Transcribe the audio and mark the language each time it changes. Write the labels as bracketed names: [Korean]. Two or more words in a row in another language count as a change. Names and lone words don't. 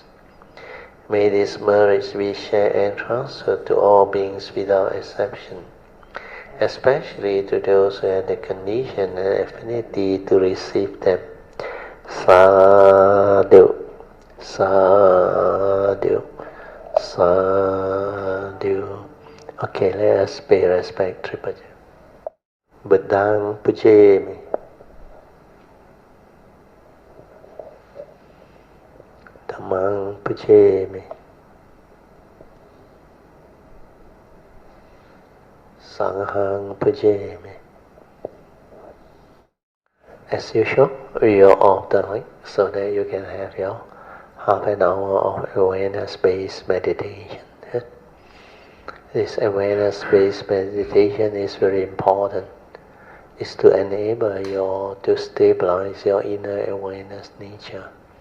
[English] May these merits be shared and transferred to all beings without exception, especially to those who have the condition and affinity to receive them. [Pali] Sadhu, sadhu, sadhu. [English] Okay, let us pay respect to Puja. [Pali] Buddhang pujemi. Dhammang pujemi. Sanghang pujemi. [English] As usual, we are off the light so that you can have your half an hour of awareness-based meditation. This awareness-based meditation is very important. It's to enable you to stabilize your inner awareness nature.